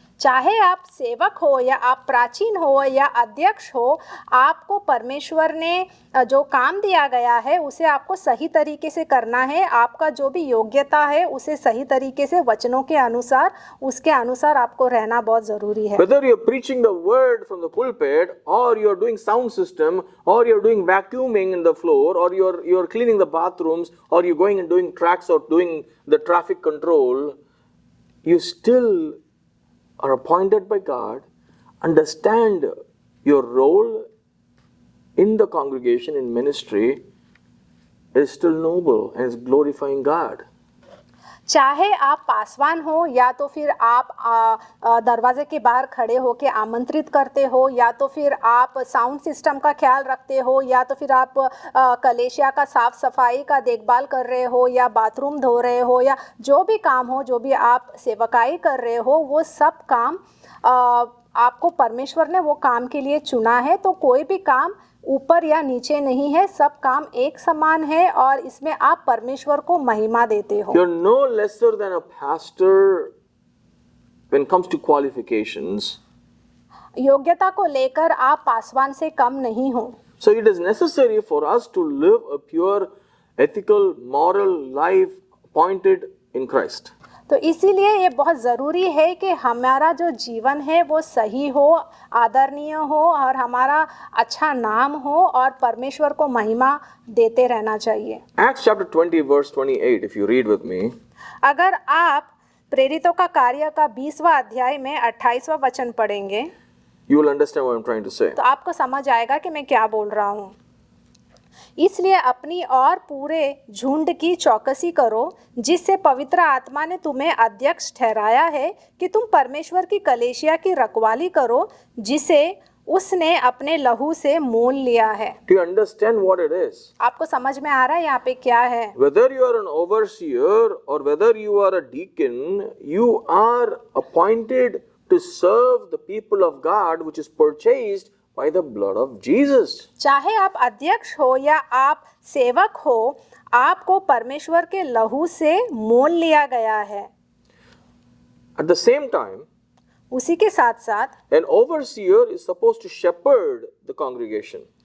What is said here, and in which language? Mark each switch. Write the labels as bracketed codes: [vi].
[hi] चाहे आप सेवक हो या आप प्राचीन हो या अध्यक्ष हो, आपको परमेश्वर ने जो काम दिया गया है उसे आपको सही तरीके से करना है। आपका जो भी योग्यता है उसे सही तरीके से वचनों के अनुसार, उसके अनुसार आपको रहना बहुत ज़रूरी है। [en] Whether you're preaching the word from the pulpit, or you're doing sound system, or you're doing vacuuming in the floor, or you're cleaning the bathrooms, or you're going and doing tracks or doing the traffic control, you still are appointed by God. Understand your role in the congregation, in ministry, is still noble and is glorifying God. [hi] चाहे आप पासवान हो या तो फिर आप दरवाजे के बाहर खड़े होके आमंत्रित करते हो, या तो फिर आप साउंड सिस्टम का ख्याल रखते हो, या तो फिर आप कलेशिया का साफ सफाई का देखभाल कर रहे हो, या बाथरूम धो रहे हो, या जो भी काम हो, जो भी आप सेवकाई कर रहे हो, वो सब काम आपको परमेश्वर ने वो काम के लिए चुना है। तो कोई भी काम ऊपर या नीचे नहीं है, सब काम एक समान है और इसमें आप परमेश्वर को महिमा देते हो। [en] You're no lesser than a pastor when it comes to qualifications. [hi] योग्यता को लेकर आप पासवान से कम नहीं हो। [en] So it is necessary for us to live a pure, ethical, moral life appointed in Christ. [hi] तो इसीलिए ये बहुत ज़रूरी है कि हमारा जो जीवन है वो सही हो, आदरणीय हो और हमारा अच्छा नाम हो और परमेश्वर को महिमा देते रहना चाहिए। [en] Acts chapter 20 verse 28, if you read with me. [hi] अगर आप प्रेरितों का कार्य का 20वां अध्याय में 28वां वचन पढ़ेंगे, [en] You will understand what I'm trying to say. [hi] तो आपको समझ आएगा कि मैं क्या बोल रहा हूँ। इसलिए अपनी और पूरे झुंड की चौकसी करो, जिससे पवित्र आत्मा ने तुम्हें अध्यक्ष ठहराया है कि तुम परमेश्वर की कलीसिया की रखवाली करो, जिसे उसने अपने लहू से मोल लिया है। [en] Do you understand what it is? [hi] आपको समझ में आ रहा है यहाँ पे क्या है? [en] Whether you are an overseer or whether you are a deacon, you are appointed to serve the people of God, which is purchased by the blood of Jesus. [hi] चाहे आप अध्यक्ष हो या आप सेवक हो, आपको परमेश्वर के लहू से मोल लिया गया है। [en] At the same time, [hi] उसी के साथ साथ [en] an overseer is supposed to shepherd the congregation.